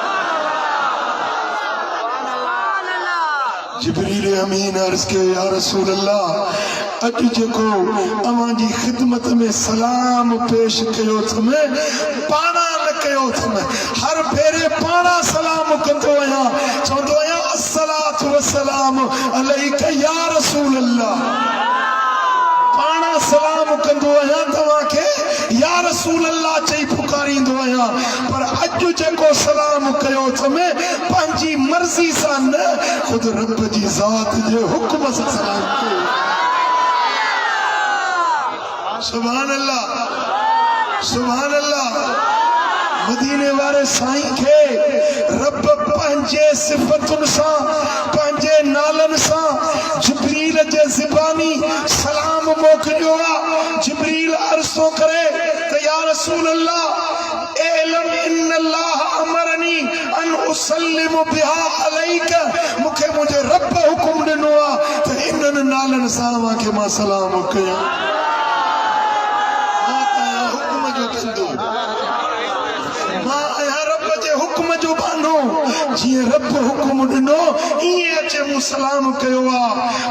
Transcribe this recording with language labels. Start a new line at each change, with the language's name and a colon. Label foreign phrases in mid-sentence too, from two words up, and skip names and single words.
Sindhi: जिब्रील अमीन अर्ज़ कयो
Arabic: يا رسول الله
Sindhi: अॼु जेको अवां जी खिदमत में सलाम पेश कयो अथम पाणा न कयो अथम, हर भेरे पाणा सलाम कंदो आहियां, चवंदो आहियां
Arabic: الصلاة والسلام عليك يا رسول الله.
Sindhi: पाणा सलाम कंदो आहियां तव्हांखे
Arabic: يا رسول الله
Sindhi: चई पुकारींदो आहियां, पर अॼु जेको सलाम कयो अथम पंहिंजी मर्ज़ी सां न, खुद रब जी ज़ात जे हुक्म सां सलाम कयो।
Arabic: سبحان الله، سبحان الله.
Sindhi: मदीने वारे साईं खे रब पंहिंजे सिफ़तुनि सां, पंहिंजे नालनि सां जिब्रील जे ज़बानी सलाम मोकिलियो आहे। जिब्रील अर्ज़ थो करे त
Arabic: يا رسول الله اعلم إن الله أمرني أن أسلم بها عليك,
Sindhi: मूंखे मुंहिंजे रब हुकुम ॾिनो आहे त इन्हनि नालनि सां अव्हांखे मां सलाम कयां। जीअं रब हुकुम ॾिनो ईअं अचे मूं सलाम कयो आहे।